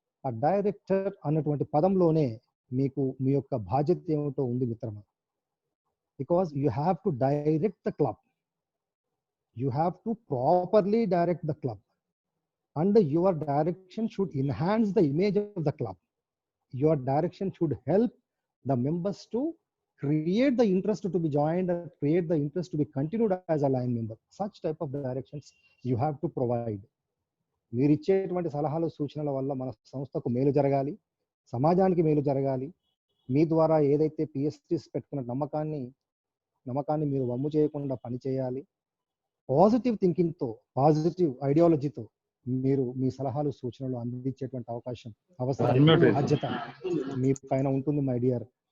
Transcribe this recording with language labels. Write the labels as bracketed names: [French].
[Telugu] ఆ డైరెక్టర్ అన్నటువంటి పదంలోనే మీకు మీ యొక్క బాధ్యత ఏమిటో ఉంది మిత్రమా. [English] Because you have to direct the club, you have to properly direct the club, and your direction should enhance the image of the club. Your direction should help the members to create the interest to be joined and create the interest to be continued as a line member. Such type of directions you have to provide. [Telugu] మీరు ఇచ్చేటువంటి సలహాలు సూచనల వల్ల మన సంస్థకు మేలు జరగాలి, సమాజానికి మేలు జరగాలి. మీ ద్వారా ఏదైతే పిఎస్టీస్ పెట్టుకున్న నమ్మకాన్ని మీరు వమ్ము చేయకుండా పనిచేయాలి. పాజిటివ్ థింకింగ్తో, పాజిటివ్ ఐడియాలజీతో మీరు మీ సలహాలు సూచనలు అందించేటువంటి అవసరం, బాధ్యత మీ పైన ఉంటుంది మై డియర్.